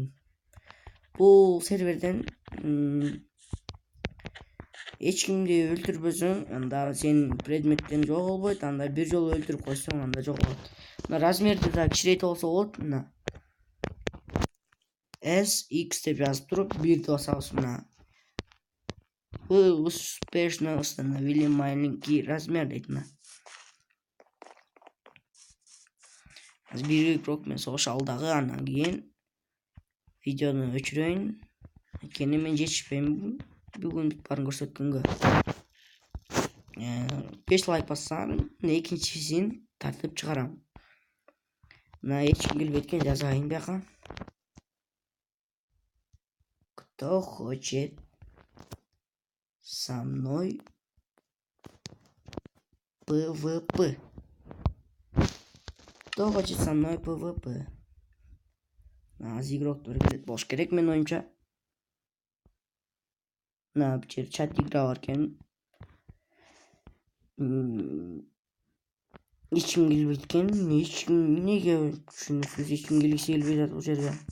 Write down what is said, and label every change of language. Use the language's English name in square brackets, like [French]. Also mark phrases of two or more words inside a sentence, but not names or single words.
[Kyrgyz] Бул серверден эч кимди өлтүрбөсөң, анда сенин предметтериң жоголбойт, анда бир жолу өлтүрүп койсоң, анда жоголот. Мына размерди да кичирейтип алса болот. Мына S X деп жазып туруп, 1 деп басабыз. [Russian] Мына успешно установили маленький размер дейт. [Kyrgyz] Мына бир игрок менен согуш алдагы, андан кийин видеону өчүрөйүн. Анткени мен жетишпейм бүгүн барын көрсөткөнгө. 5 лайк бассаң, экинчисин тартып чыгарам. Мына эч ким келбейт экен, жазайын бияка. [Russian] Кто хочет со мной PvP? Кто хочет со мной PvP? [Kyrgyz] Аз игроктор келет болуш керек менин оюмча. Мына бул жер [Russian] чат игра [Kyrgyz] бар экен. Эч ким келбейт экен. Эч ким эмнеге түшүнүксүз, эч ким келгиси келбей атат бул жерге.